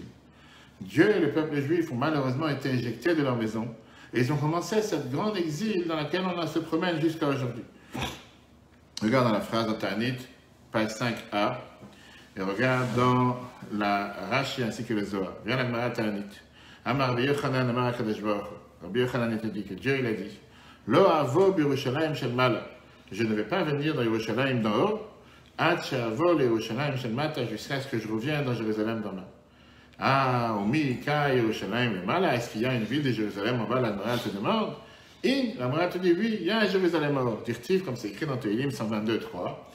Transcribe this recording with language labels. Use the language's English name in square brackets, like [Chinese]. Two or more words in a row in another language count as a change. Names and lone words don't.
[French] Dieu et le peuple juif ont malheureusement été éjectés de leur maison et ils ont commencé cette grande exil dans laquelle on se promène jusqu'à aujourd'hui. Regarde dans la phrase dans Ta'anit, page 5a, et regarde dans la Rashi ainsi que le Zohar. Regarde la Gemara Ta'anit. [Hebrew] אמר רבי יוחנן, אמר הקדוש ברוך הוא. [French] Rabbi Yochanan était dit que Dieu il a dit [Hebrew] לא אבוא בירושלים של מעלה. [French] Je ne vais pas venir dans Yerushalayim d'en haut, [Hebrew] עד שאבוא לירושלים של מטה, [French] jusqu'à ce que je revienne dans Jérusalem d'en bas. Ah, [Hebrew] ומי איכא ירושלים למעלה, [French] est-ce qu'il y a une ville de Jérusalem en bas? La Gemara te demande. La Gemara te dit oui, il y a un Jérusalem en haut. Dirtiv, comme c'est écrit dans Tehillim 122, 3.